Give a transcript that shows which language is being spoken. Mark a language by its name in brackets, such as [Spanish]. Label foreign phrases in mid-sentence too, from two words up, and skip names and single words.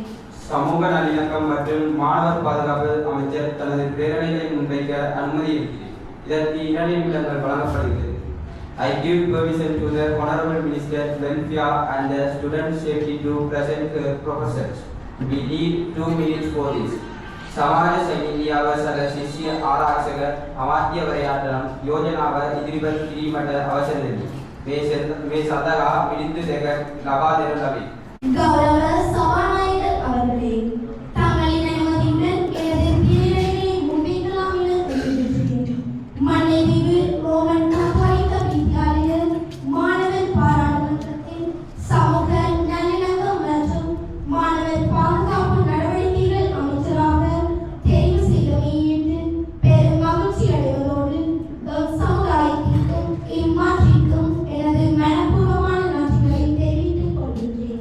[Tamil] சமூக நல்லிணக்கம் மற்றும் மாணவர் பாதுகாப்பு அமைச்சர் தனது பேரணிகளை முன்வைக்க அனுமதி இருக்கிறேன். இதற்கு 2 நிமிடங்கள் வழங்கப்படுகிறது. [English] I give permission to the Honorable Minister Welfare and the Student Safety to present her proposals. We need 2 minutes for this. [Sinhala] සමාජ සෛන්‍යාව සල ශිෂ්‍ය ආරක්ෂක අමාත්‍යවරයාට යෝජනාව ඉදිරිපත් කිරීමට අවසර දෙමි. මේ සඳහා මිනිත්තු 2ක් ලබා දෙනු ලබේ. [Tamil] கௌரவ சபாநாயகர் அவர்களே, தங்களின் அனுமதியுடன் எனது பேரணிகளை முன்வைக்கலாம் என தெரிவிக்கிறேன். மன்னைதீவு ரோமன் கத்தோலிக்க வித்தியாலய மாணவர் பாராளுமன்றத்தின் சமூக நல்லிணக்கம் மற்றும் மாணவர் பாதுகாப்பு நடவடிக்கைகள் அமைச்சராக தெரிவு செய்தமையிட்டு பெரும் மகிழ்ச்சி அடைவதோடு சமுதாயத்திற்கும் இம்மாற்றிற்கும் எனது மனப்பூர்வமான நன்றிகளை தெரிவித்துக் கொள்கிறேன்.